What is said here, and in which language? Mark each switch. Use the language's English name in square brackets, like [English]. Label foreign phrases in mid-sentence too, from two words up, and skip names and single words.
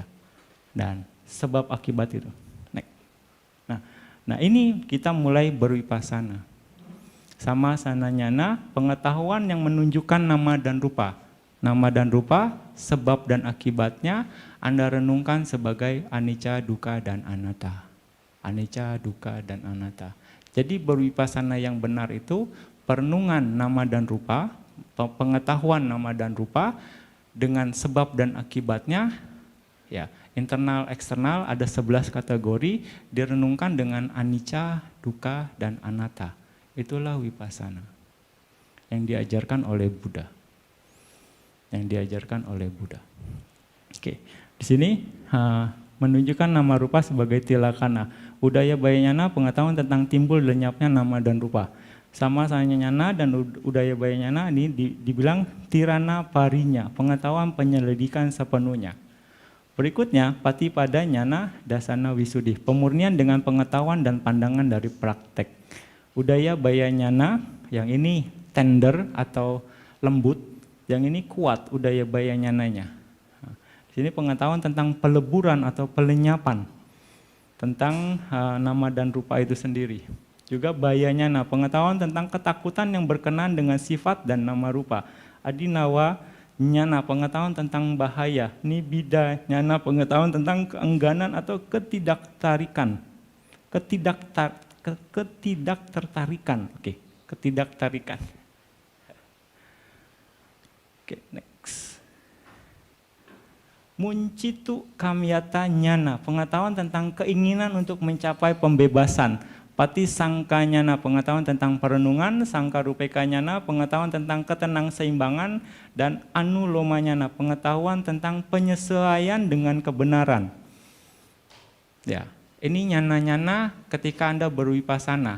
[Indonesian] Dan sebab akibat itu. Nah, ini kita mulai berwipasana. [Pali] Sama sananyana, [Indonesian] pengetahuan yang menunjukkan nama dan rupa. Nama dan rupa, sebab dan akibatnya Anda renungkan sebagai [Pali] anicca, dukkha, [Indonesian] dan anatta. [Pali] Anicca, dukkha, [Indonesian] dan anatta. Jadi berwipasana yang benar itu perenungan nama dan rupa, pengetahuan nama dan rupa dengan sebab dan akibatnya, ya, internal eksternal ada 11 kategori direnungkan dengan [Pali] anicca, dukkha, [Indonesian] dan anatta. Itulah wipasana yang diajarkan oleh Buddha. Oke, di sini menunjukkan nama rupa sebagai tilakana. [Pali] Udaya bayanyana, [Indonesian] pengetahuan tentang timbul lenyapnya nama dan rupa. [Pali] Sama sanyana [Indonesian] dan [Pali] udaya bayanyana [Indonesian] ini dibilang [Pali] tirana parinya, [Indonesian] pengetahuan penyelidikan sepenuhnya. Berikutnya, [Pali] patipada nyana dasana wisudi, [Indonesian] pemurnian dengan pengetahuan dan pandangan dari praktek. [Pali] Udaya baya nyana, [Indonesian] yang ini tender atau lembut, yang ini kuat [Pali] udaya baya nyananya. [Indonesian] Di sini pengetahuan tentang peleburan atau pelenyapan, tentang nama dan rupa itu sendiri. Juga [Pali] baya nyana, [Indonesian] pengetahuan tentang ketakutan yang berkenan dengan sifat dan nama rupa. [Pali] Adinawa nyana, [Indonesian] pengetahuan tentang bahaya. [Pali] Nibida nyana, [Indonesian] pengetahuan tentang keengganan atau ketidaktarikan. Ketidaktarikan. [English] Oke, next. [Pali] Muncitu kamyata nyana, [Indonesian] pengetahuan tentang keinginan untuk mencapai pembebasan. [Pali] Pati sangkanyana, [Indonesian] pengetahuan tentang perenungan. [Pali] Sangka rupekanyana, [Indonesian] pengetahuan tentang ketenangseimbangan. Dan anulomanyana, pengetahuan tentang penyesuaian dengan kebenaran. Ya, ini nyana-nyana ketika Anda berwipasana.